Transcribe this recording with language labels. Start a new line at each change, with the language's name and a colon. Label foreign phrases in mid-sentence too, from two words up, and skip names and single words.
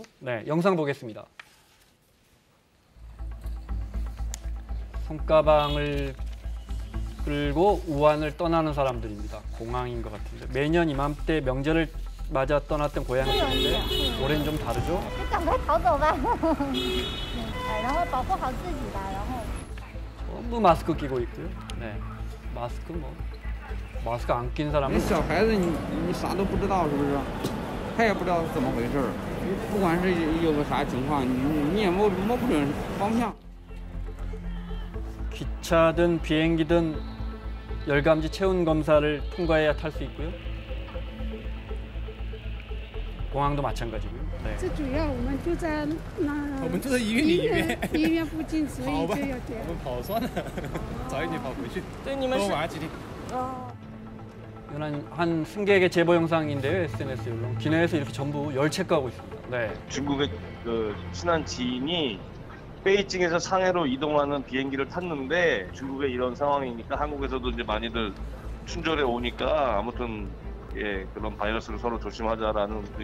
Korean: 네, 영상 보겠습니다. 손가방을 끌고 우한을 떠나는 사람들입니다. 공항인 것 같은데 매년 이맘때 명절을 맞아 떠났던 고향인데 올해는 좀 다르죠?
Chinese: 赶快逃走吧，然后保护好自己吧，然后。
Korean: 전부 마스크 끼고 있고요. 네, 마스크 안 낀 사람은
Chinese: 小孩子你啥都不知道是不是？他也不知道怎么回事儿。不管是有个啥情况，你也摸不准方向。
Korean: 기차든 비행기든 열감지 체온 검사를 통과해야 탈 수 있고요. 공항도 마찬가지고요.
Chinese: 最主要我们住在那，我们住在医院里面，医院附近，所以就有点。我们跑算了，早一点跑回去。对，你们是多玩几天。
Korean: 이건 한 승객의 제보 영상인데요. SNS로 기내에서 이렇게 전부 열체크하고 있습니다. 네. 중국의 그 친한 지인이 베이징에서 상해로 이동하는 비행기를 탔는데 중국의 이런 상황이니까 한국에서도 이제 많이들 충절해 오니까 아무튼 그런 바이러스를 서로 조심하자라는